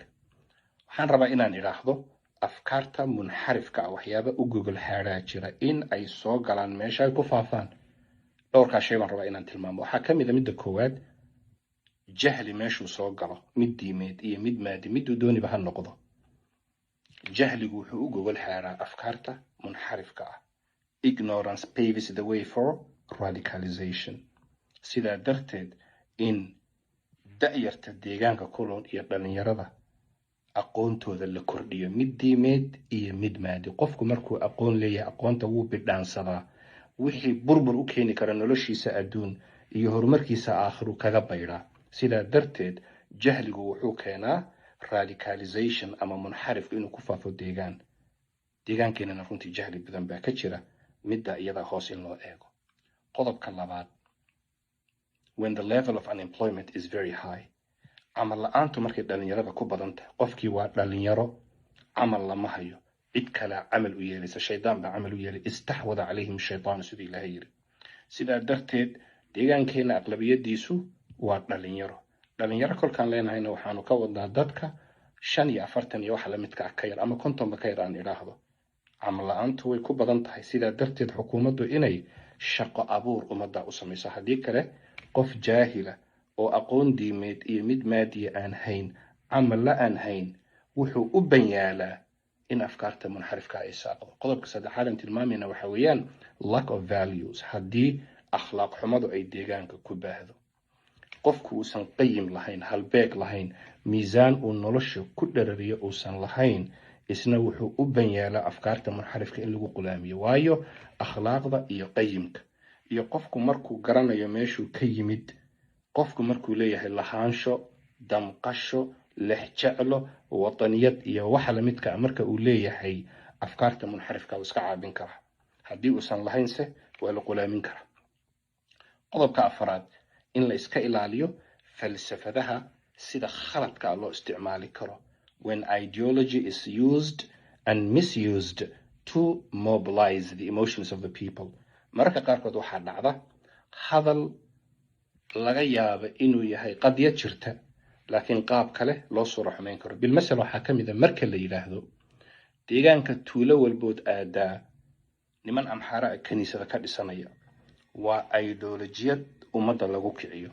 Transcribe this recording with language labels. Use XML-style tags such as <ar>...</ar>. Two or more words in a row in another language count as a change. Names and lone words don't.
<so>waxaan rabaa inaan idhaahdo afkaarta munxarifka ah waxyaaba u gogol xaaraa jira in ay soo galaan meesha ay ku faafaan. dhowrkaa shay baan rabaa inaan tilmaamo. waxaa ka mid a midda koowaad, jahli meeshuu soo galo, mid diimeed iyo mid maadi, miduu dooniba ha noqdo. jahligu wuxuu u gogol xaaraa afkaarta munxarifka ah.</so> <en>ignorance paves the way for radicalization.</en> <so>sidaa darteed in da'yarta deegaanka kulon iyo dhalinyarada aqoontooda la kordhiyo, mid diimeed iyo mid maadi. qofku markuu aqoon leeyahay aqoonta wuu bidhaansadaa. wixii burbur u keeni kara noloshiisa adduun iyo horumarkiisa aakhiru kaga baydhaa. sidaa darteed jahligu wuxuu keenaa radicalization ama munxarifku inuu ku faafo deegaankeenana runtii jahli badan baa ka jira. midda iyada hoos in loo eego. qodobka labaad,</so> <en>when the level of unemployment is very high,</en> <so>camal la-aantu markay dhalinyarada ku badan tahay, qofkii waa dhalinyaro, camal lama hayo, cid kalea camal u yeelaysa, shaydaan baa camal u yeelay,</so> <ar>استحوذ عليهم الشيطان</ar> <so>siduu ilaahay yiri. sidaa darteed deegaankeena aqlabiyadiisu waa dhalinyaro. dhalinyaro kolkaan leenahayna waxaanu ka wadnaa dadka 45 iyo waxa la midka ah ka yar ama 50 ka yar aan idhaahdo. camal la-aantu way ku badan tahay. sidaa darteed xukuumaddu inay shaqo abuur ummadda u samayso. haddii kale qof jaahila oo aqoon diimeed iyo mid maadiya aan hayn, camal la aan hayn, wuxuu u banyaalaa in afkaarta munxarifka ay saaqdo. qodobka saddexaad aan tilmaamayna waxa weeyaan</so> <en>lack of values.</en> <so>haddii akhlaaq xumadu ay deegaanka ku baahdo, qofku uusan qayim lahayn, halbeeg lahayn, miisaan uu nolosha ku dharariyo uusan lahayn, isna wuxuu u banyaalaa afkaarta munxarifka in lagu qulaamiyo. waayo akhlaaqda iyo qayimka iyo qofku markuu garanayo meeshuu ka yimid, qofku markuu leeyahay lahaansho, damqasho, lexjeclo, wataniyad iyo waxa la midka marka uu leeyahay afkaarta munxarifka uu iska caabin kara. haddii uusan lahaynse waa la qulaamin karaa. qodobka afraad, in la iska ilaaliyo falsafadaha sida khaladka loo isticmaali karo.</so> <en>when ideology is used and misused to mobilize the emotions of the people.</en> <so>mararka qaarkood waxaa dhacda hadal laga yaabo inuu yahay qadiyad jirta, laakiin qaab kale loo suuro xumeyn karo. bilmasal waxaa ka mid a marka la yidhaahdo deegaanka tuulo walbood aadaa niman amxaara kaniisada ka dhisanaya, waa ideolojiyad ummadda lagu kiciyo.</so>